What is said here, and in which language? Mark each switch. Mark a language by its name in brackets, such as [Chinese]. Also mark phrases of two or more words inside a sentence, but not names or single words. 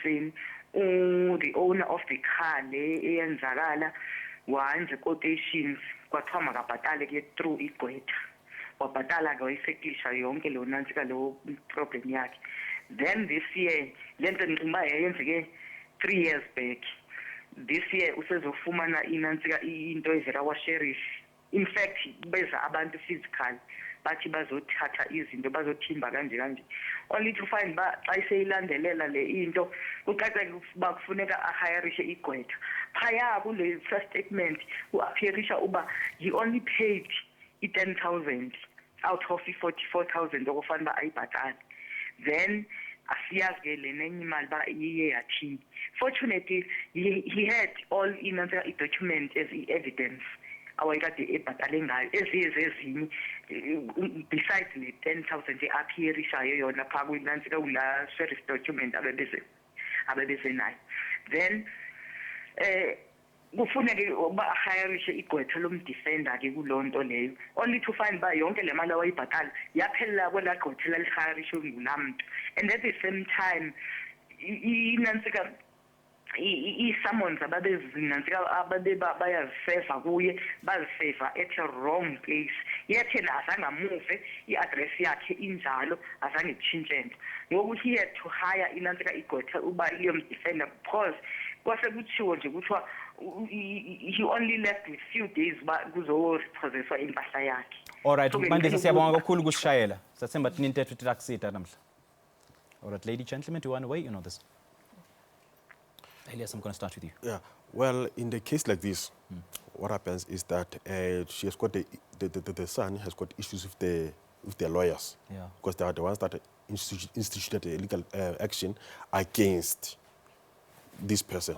[English] The owner of the car [Xhosa] le eyenzakala wenza quotations kwathiwa makabhatale ke through igqwetha wabhatala ke wayiseklisha yonke lo nantsika lo problem yakhe. [English] Then this year [Xhosa] lento ndicinga uba yayenzeke [English] 3 years back. This year [Xhosa] usezofumana inantsika into evela kwa-sheriff. [English] In fact [Xhosa] beza abantu physical bathi bazothatha izinto bazothimba kanje [English] only to find [Xhosa] ba xa iseyilandelela le into kucace ukuba kufuneka ahirishe igqwetha phaya kule [English] first statement [Xhosa] uappearisha uba [English] he only paid i-10,000 out of i-44,000 [Xhosa] okufanele uba ayibhatale. Then asiyazi ke le nenye imali ba iye yathini. [English] Fortunately he had all [Xhosa] inantsika i-document as i-evidence awayekade ebhatale ngayo ezinye besides le 10,000 appearishayo yona phaa kwinantsika kula [English] sheriff document [Xhosa] abebeze nayo. Then kufuneke uba ahirishe igqwetha lomdefender ke kuloo nto leyo [English] only to find [Xhosa] uba yonke le mali awayibhatala yaphelela kwelaa gqwetha lalihayarishwe ngulaa mntu. [English] And at the same time [Xhosa] inantsika i-summons ababezinantsika bayaziseva kuye baziseva [English] at a wrong place. [Xhosa] Yet yena azange amuve i-address yakhe injalo azange itshintshe nto. Ngoku [English] he had to hire [Xhosa] inantsika igqwetha uba liyomdefender because kwase kutshiwo nje kuthiwa [English] he only left with few days [Xhosa] uba kuzorepossesswa impahla yakhe. Alright, Mandisa siyabonga kakhulu kusishayela. Sathemba tinintetho titakusita namhla. [English] Alright, lady, gentlemen, do you want to weigh in on this? Elias, I'm going to start with you. Yeah, well, in the case like this, what happens is that she has got the son has got issues with the lawyers. Yeah. Because they are the ones that instituted a legal action against this person.